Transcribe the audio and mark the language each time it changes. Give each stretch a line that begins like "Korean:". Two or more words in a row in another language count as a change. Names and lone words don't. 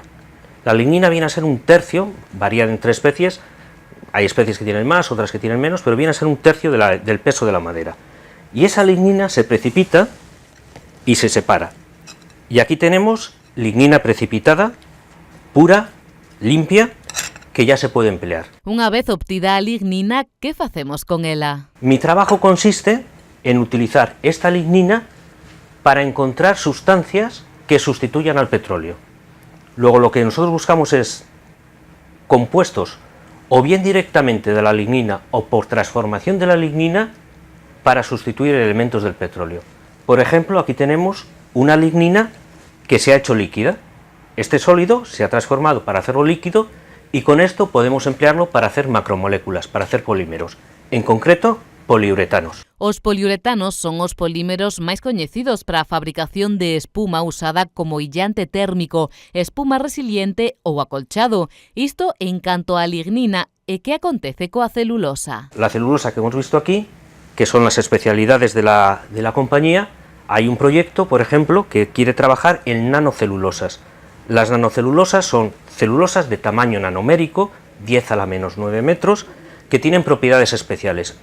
Spanish: La lignina viene a ser un tercio, varía entre especies, hay especies que tienen más, otras que tienen menos, pero viene a ser un tercio del peso de la madera. Y esa lignina se precipita y se separa. Y aquí tenemos lignina precipitada, pura, limpia, que ya se puede emplear.
Galician: Unha vez obtida a lignina, que facemos con ela?
Spanish: Mi trabajo consiste en utilizar esta lignina para encontrar sustancias que sustituyan al petróleo. Luego lo que nosotros buscamos es compuestos o bien directamente de la lignina o por transformación de la lignina para sustituir elementos del petróleo. Por ejemplo, aquí tenemos una lignina que se ha hecho líquida. Este sólido se ha transformado para hacerlo líquido y con esto podemos emplearlo para hacer macromoléculas, para hacer polímeros. En concreto, poliuretanos.
Galician: Os poliuretanos son os polímeros máis coñecidos para a fabricación de espuma usada como illante térmico, espuma resiliente ou acolchado. Isto en canto á lignina. E que acontece coa celulosa?
Spanish: La celulosa que hemos visto aquí, que son las especialidades de la compañía, hay un proyecto, por ejemplo, que quiere trabajar en nanocelulosas. Las nanocelulosas son celulosas de tamaño nanomérico, 10 a la menos 9 metros, que tienen propiedades especiales.